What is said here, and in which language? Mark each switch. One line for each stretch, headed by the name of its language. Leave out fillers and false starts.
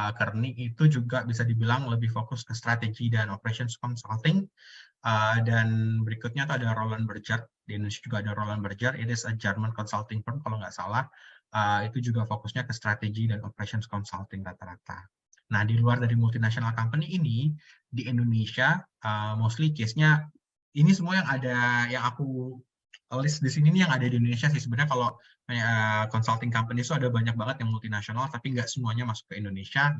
Indonesian: Kearney itu juga bisa dibilang lebih fokus ke strategi dan operations consulting. Dan berikutnya ada Roland Berger. Di Indonesia juga ada Roland Berger.
English: It is a German consulting firm
Indonesian: kalau nggak salah. Itu juga fokusnya ke strategi dan operations consulting rata-rata. Nah, di luar dari multinational company ini, di Indonesia, mostly case-nya, ini semua yang aku list di sini nih yang ada di Indonesia sih. Sebenarnya kalau consulting company itu ada banyak banget yang multinasional, tapi nggak semuanya masuk ke Indonesia.